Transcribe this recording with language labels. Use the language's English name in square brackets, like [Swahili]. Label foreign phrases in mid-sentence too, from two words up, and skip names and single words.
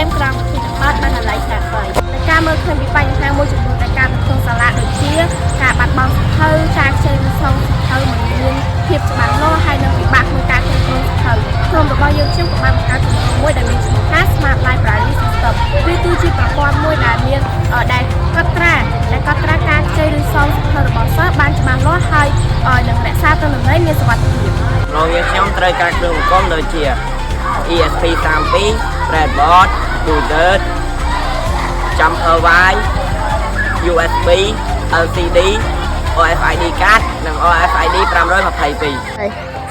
[Khmer] ក្រោមវិធីសាស្ត្របណ្ណាល័យសាស្ត្រដោយការមើលឃើញពីបញ្ហាមួយចំនួនដែលកើតនៅក្នុងសាលាដូចជាការបាត់បង់សៀវភៅការខ្ចីឬសងសៀវភៅមិនមានភាពច្បាស់លាស់ហើយនិងពិបាកក្នុងការគ្រប់គ្រងសៀវភៅក្រុមរបស់យើងខ្ញុំក៏បានបង្កើតគម្រោងមួយដែលមានឈ្មោះថា [English] Smart Library System [Khmer] វាគឺជាប្រព័ន្ធមួយដែលមានកត់ត្រាការខ្ចីឬសងសៀវភៅរបស់សិស្សបានច្បាស់លាស់ហើយនឹងរក្សាទិន្នន័យមានសុវត្ថិភាព ក្នុងយើងខ្ញុំត្រូវការគ្រឿងបង្គុំដូចជា [English] ESP32 Breadboard Router Jumper wire USB LCD RFID card [Khmer] និង RFID 522